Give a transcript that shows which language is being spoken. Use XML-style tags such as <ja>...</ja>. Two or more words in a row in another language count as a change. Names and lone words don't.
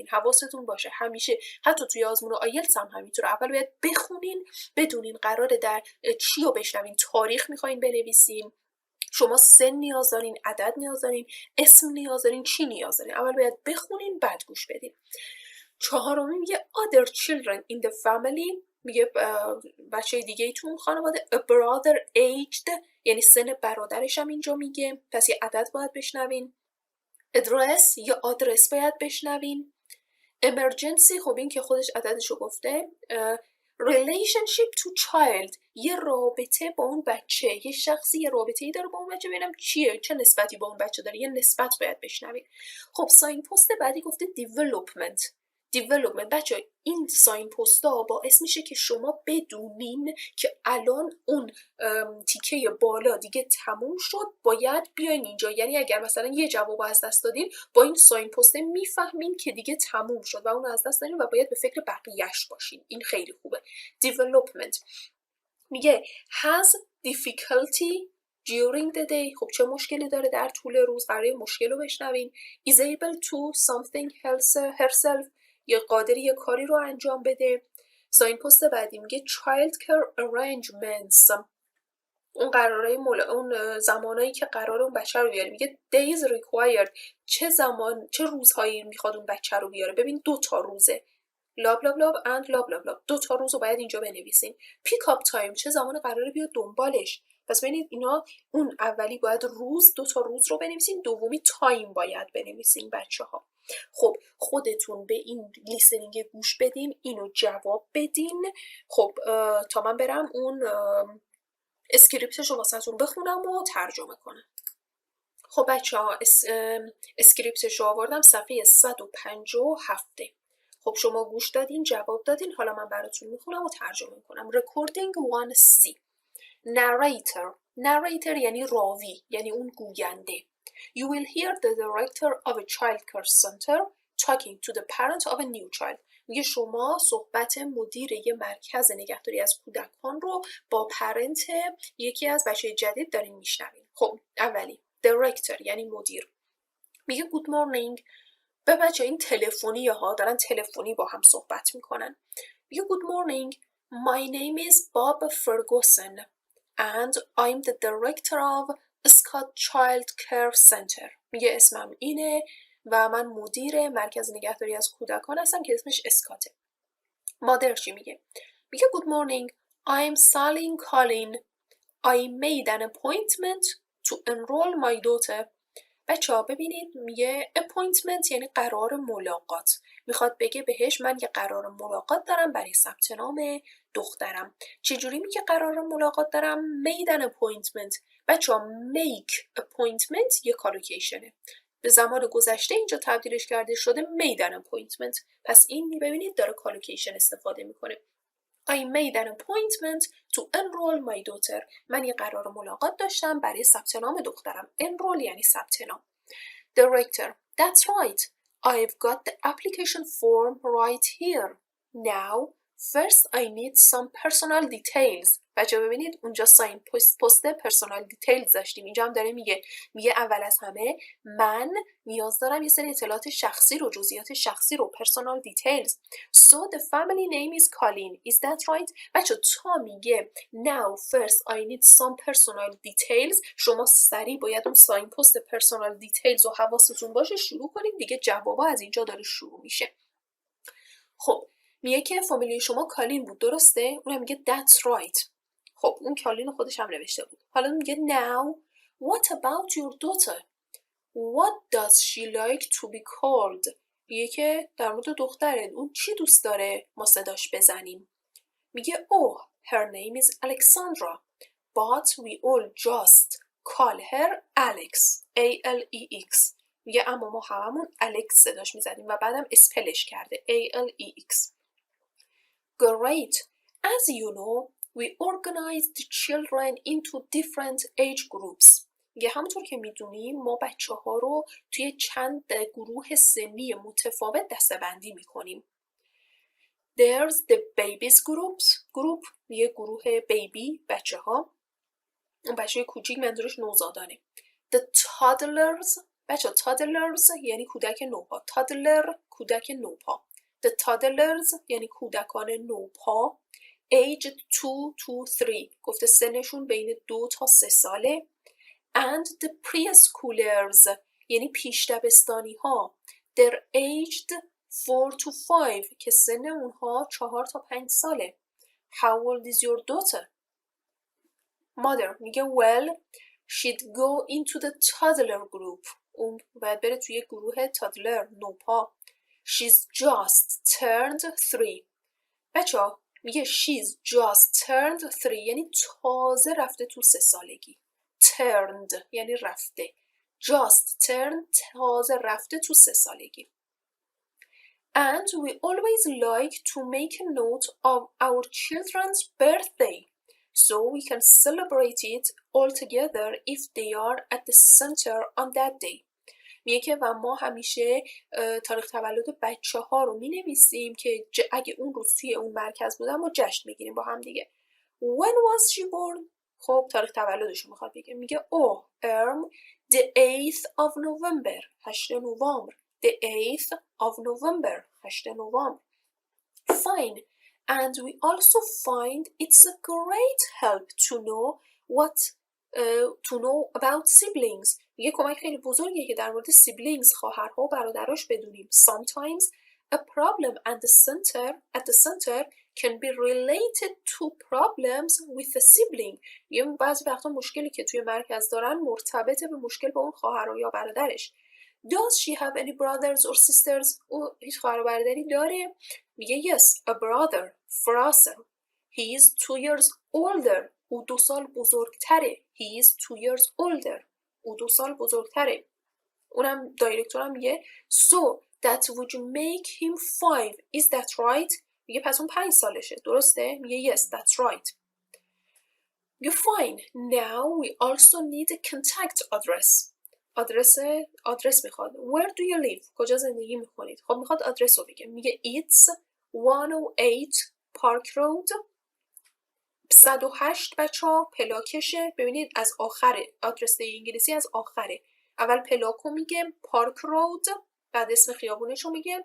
<fa>حواستون باشه همیشه، حتی توی آزمون آیلتس هم همینطوره. اول باید بخونین، بدونین قراره در چی رو بشنوین. تاریخ میخواین بنویسین، شما سن نیاز دارین، عدد نیاز دارین، اسم نیاز دارین، چی نیاز دارین. اول باید بخونین بعد گوش بدین. چهارمی میگه</fa> <en>other children in the family،</en> <fa>میگه بچه دیگه ای تو اون خانواده.</fa> <en>a brother aged</en> <fa>یعنی سن برادرش هم اینجا میگه، پس یه عدد باید بشنوین. address یا آدرس باید بشنوین. emergency خب این که خودش عددشو گفته.</fa> <en>relationship to child</en> <fa>یه رابطه با اون بچه، یه شخصی یه رابطه‌ای داره با اون بچه، ببینم چیه، چه نسبتی با اون بچه داره، یه نسبت باید بشنوین. خب</fa> <en>sign post</en> <fa>بعدی گفته development. بچه این</fa> <en>sign posts</en> <fa>باعث میشه که شما بدونین که الان اون تیکه بالا دیگه تموم شد، باید بیاین اینجا. یعنی اگر مثلا یه جواب از دست دادین با این</fa> <en>sign post</en> <fa>میفهمین که دیگه تموم شد و اون از دست دادین و باید به فکر بقیهش باشین. این خیلی خوبه.</fa> <en>development میگه has difficulty during the day،</en> <fa>خب چه مشکلی داره در طول روز، قراره مشکل رو بشنوین.</fa> <en>is able to something herself</en> <fa>یا قادری یه کاری رو انجام بده.</fa> <en>sign post</en> <fa>بعدی میگه</fa> <en>child care arrangements،</en> <fa>اون قرارای اون زمانایی که قرار اون بچه رو بیاره.</fa> <en>میگه days required،</en> <fa>چه روزهایی میخواد اون بچه رو بیاره. ببین 2 تا روزه، لاب لاب لاب and لاب لاب لاب، 2 تا روز رو باید اینجا بنویسین.</fa> <en>pick up time,</en> <fa>چه زمان قراره بیاد دنبالش. پس ببینید اینا، اون اولی باید روز، 2 تا روز رو بنویسین، دومی تایم باید بنویسین بچه‌ها. خب خودتون به این لیسنینگ گوش بدین، اینو جواب بدین. خب تا من برم اون اسکریپتشو واسهتون بخونم و ترجمه کنم. خب بچه‌ها اسکریپتشو آوردم صفحه 157. خب شما گوش دادین، جواب دادین، حالا من براتون میخونم و ترجمه میکنم.</fa> <en>Recording 1C. Narrator</en> <fa>یعنی راوی، یعنی اون گوینده.</fa> <en>You will hear the director of a child care center talking to the parent of a new child.</en> <fa>میگه شما صحبت مدیر یه مرکز نگهداری از کودکان رو با پرنت یکی از بچه جدید دارین میشنوین. خب اولی director یعنی مدیر. میگه</fa> <en>good morning</en> <fa>به بچه این تلفنیه ها، دارن تلفنی با هم صحبت میکنن.</fa> <en>میگه good morning my name is Bob Ferguson and I'm the director of Scott Child Care Center.</en> <fa>میگه اسمم اینه و من مدیر مرکز نگهداری از کودکان هستم که اسمش اسکاته. مادر چی میگه؟</fa> <en>میگه good morning I'm Sally Collin I made an appointment to enroll my daughter.</en> <fa>بچه ها ببینید میگه appointment یعنی قرار ملاقات. میخواد بگه بهش من یه قرار ملاقات دارم برای ثبت نام دخترم. چجوری میگه قرار ملاقات دارم؟</fa> <en>made an appointment.</en> <fa>بچه ها</fa> <en>make appointment</en> <fa>یه کالوکیشنه. به زمان گذشته اینجا تبدیلش کرده شده</fa> <en>made an appointment.</en> <fa>پس این ببینید داره کالوکیشن استفاده میکنه.</fa> <en>I made an appointment to enroll my daughter.</en> <fa>من یه قرار ملاقات داشتم برای ثبت نام دخترم. enroll یعنی ثبت نام.</fa> <en>Director, that's right. I've got the application form right here. Now, first I need some personal details.</en> <fa>بچه ببینید اونجا</fa> <en>sign post personal details</en> <fa>داشتیم. اینجا هم داره میگه اول از همه من نیاز دارم یه سری اطلاعات شخصی رو، جزئیات شخصی رو،</fa> <en>personal details. So the family name is Colleen. Is that right?</en> <fa>بچه تا میگه</fa> <en>now first I need some personal details</en> <fa>شما سریع باید اون</fa> <en>sign post personal details</en> <fa>و حواستون باشه شروع کنید دیگه. جوابا از اینجا داره شروع میشه. خب میگه که فامیلی شما کالین بود درسته؟ اونم میگه</fa> <en>that's right.</en> <fa>خب اون کالین خودش هم نوشته بود. حالا میگه</fa> <en>now what about your daughter? What does she like to be called?</en> <fa>میگه که در مورد دخترت اون چی دوست داره ما صداش بزنیم.</fa> <en>میگه oh her name is Alexandra but we all just call her Alex A-L-E-X.</en> <fa>میگه اما ما هممون الکس صداش میزدیم و بعدم اسپلش کرده A-L-E-X.</fa> <en>Great. As you know, we organized the children into different age groups.</en> <fa>میگه همونطور که میدونیم ما بچه ها رو توی چند گروه سنی متفاوت دسته‌بندی میکنیم.</fa> <en>There's the babies group</en> <fa>میگه گروه بیبی بچه ها. اون بچه کوچیک منظورش نوزادانه.</fa> <en>The toddlers</en> <fa>بچه toddlers یعنی کودک نوپا. toddler کودک نوپا.</fa> <en>The toddlers</en> <fa>یعنی کودکان نوپا.</fa> <en>Aged 2 to 3</en> <fa>گفته سنشون بین 2 تا 3 ساله.</fa> <en>And the preschoolers</en> <fa>یعنی پیش دبستانی ها.</fa> <en>They're aged 4 to 5</en> <fa>که سن اونها 4 تا 5 ساله.</fa> <en>How old is your daughter? Mother میگه well she'd go into the toddler group.</en> <fa>اون باید بره توی گروه toddler نوپا.</fa> <en>She's just turned 3.</en> <fa>بچه ها میگه</fa> <en>she's just turned 3</en> <fa>یعنی تازه رفته تو 3 سالگی. turned یعنی رفته.</fa> <en>just turned</en> <fa>تازه رفته تو 3 سالگی.</fa> <en>And we always like to make a note of our children's birthday so we can celebrate it all together if they are at the center on that day.</en> <fa>میگه که و ما همیشه تاریخ تولد بچه ها رو می نویسیم که اگه اون روز توی اون مرکز بودن ما جشن بگیریم با هم دیگه.</fa> <en>When was she born?</en> <fa>خب تاریخ تولدش رو میخواد بگه.</fa> <en>میگه the 8th of November 8 نوامبر. The 8th of November 8 نوامبر. Fine. And we also find it's a great help to know about siblings.</en> <fa>میگه کمک خیلی بزرگیه که در مورد siblings خواهرها و برادراش بدونیم.</fa> <en>Sometimes a problem at the center can be related to problems with a sibling.</en> <fa>یه بعضی وقتا مشکلی که توی مرکز دارن مرتبط به مشکل با اون خواهر یا برادرش.</fa> <en>Does she have any brothers or sisters?</en> <fa>او هیچ خواهر و برادری داره؟</fa> <en>میگه yes, a brother, Fraser. He is 2 years older.</en> <fa>او 2 سال بزرگتره.</fa> <en>He is 2 years older.</en> <fa>او 2 سال بزرگتره. اونم دایرکتورم میگه</fa> <en>so that would make him 5. Is that right?</en> <fa>میگه پس اون 5 سالشه. درسته؟</fa> <en>میگه yes, that's right. میگه fine. Now we also need a contact address.</en> <fa>آدرس میخواد. Where do you live? کجا زندگی میکنید؟ خب میخواد آدرس رو بگه. میگه</fa> <en>it's 108 Park Road</en> <fa>108 بچه‌ها پلاکشه. ببینید از آخره، آدرس انگلیسی از آخره. اول پلاکو میگه، پارک رود، بعد اسم خیابونشو میگه.</fa>